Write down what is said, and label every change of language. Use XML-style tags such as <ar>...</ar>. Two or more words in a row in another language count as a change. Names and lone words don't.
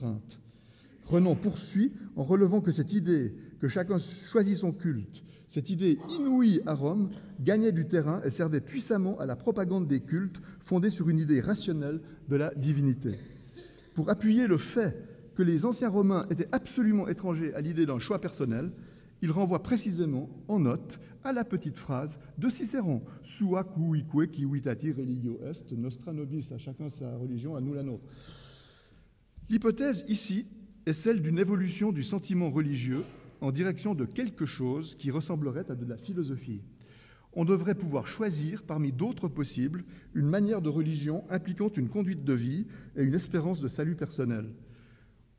<fr>» Renan poursuit en relevant que cette idée que chacun choisit son culte, cette idée inouïe à Rome, gagnait du terrain et servait puissamment à la propagande des cultes fondés sur une idée rationnelle de la divinité. Pour appuyer le fait que les anciens Romains étaient absolument étrangers à l'idée d'un choix personnel, il renvoie précisément en note à la petite phrase de Cicéron «</fr> <la>Sua cuique civitati religio est, nostra nobis »,</la> <fr>à chacun sa religion, à nous la nôtre. L'hypothèse ici est celle d'une évolution du sentiment religieux en direction de quelque chose qui ressemblerait à de la philosophie. On devrait pouvoir choisir, parmi d'autres possibles, une manière de religion impliquant une conduite de vie et une espérance de salut personnel.</fr>